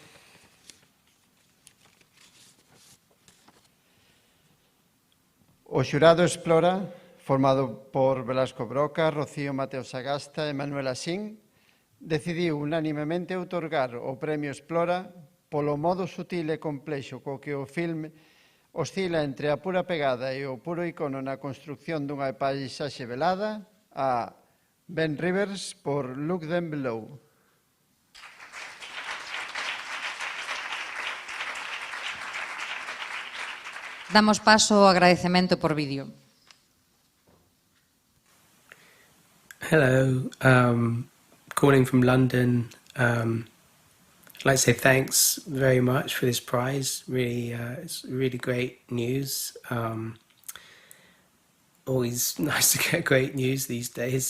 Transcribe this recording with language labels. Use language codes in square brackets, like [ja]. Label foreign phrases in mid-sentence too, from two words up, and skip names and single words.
[gl] O xurado Explora, formado por Velasco Broca, Rocío Mateo Sagasta e Manuel Asín, decidiu unanimemente outorgar o Premio Explora polo modo sutil e complexo co que o filme oscila entre a pura pegada e o puro icono na construcción dunha paisaxe velada a Ben Rivers por Look Them Below. Damos paso ao agradecemento por vídeo. [en] Hello, calling from London. I'd like to say thanks very much for this prize. Really, it's really great news. Always nice to get great news these days.